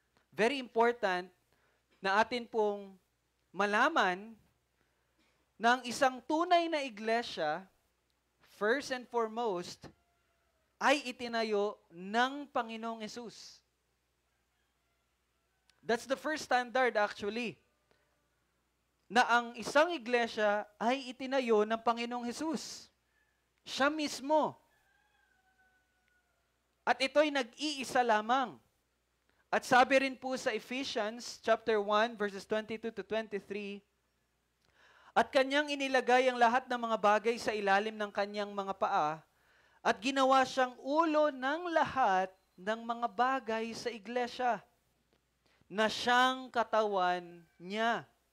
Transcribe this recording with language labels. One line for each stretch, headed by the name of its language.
Filipino: Very important na atin pong malaman na ang isang tunay na iglesia,
English: first and foremost,
Filipino: ay itinayo ng Panginoong Hesus.
English: That's the first standard actually.
Filipino: Na ang isang iglesia ay itinayo ng Panginoong Hesus. Siya mismo. At ito'y nag-iisa lamang. At sabi rin po sa Ephesians chapter 1 verses 22 to 23, "At kanyang inilagay ang lahat ng mga bagay sa ilalim ng kanyang mga paa, at ginawa siyang ulo ng lahat ng mga bagay sa iglesia, na siyang katawan niya.